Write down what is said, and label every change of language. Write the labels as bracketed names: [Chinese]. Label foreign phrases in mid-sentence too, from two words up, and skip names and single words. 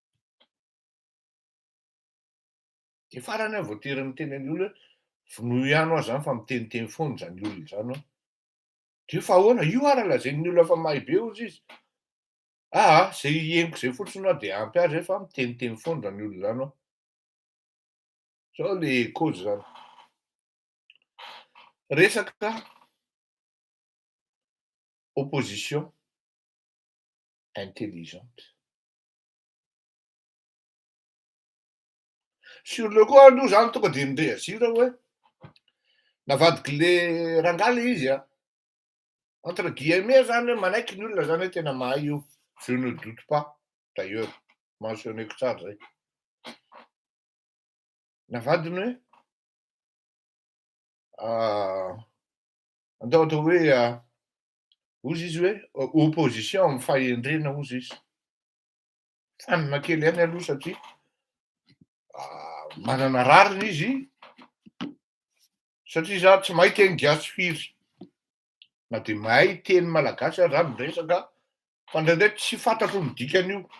[Malagasy] De farany aho voatery miteny an'ny olona hoe vonohy ihany aho zany fa miteniteny foana zany olona zany aho. De fa ahoana io ara lazain'ny olona fa mahay be ozy izy. Zay henoko zay fotsiny aho de ampy azy fa miteniteny foana zany olona zany aho. Zao le cause zany. Resaka [French] opposition intelligente. Sur le coup [Malagasy] aloha zany tonga de nirehazira hoe navadiky le rangaly izy a. [French] Entre guillemets [Malagasy] zany hoe manaiky ny olona zany hoe tena mahay io. [French] Je ne doute pas d'ailleurs, [Malagasy] mentionné-ko tsara zay. Navadiny hoe andao atao hoe ozy izy hoe opposition amin'ny fahendrena ozy izy. Fanina kely ihany aloha satria manana rariny izy, satria za tsy mahay teny gasy firy, na de mahay teny malagasy aza miresaka fa ndraindray tsy fantatro ny dikan'io.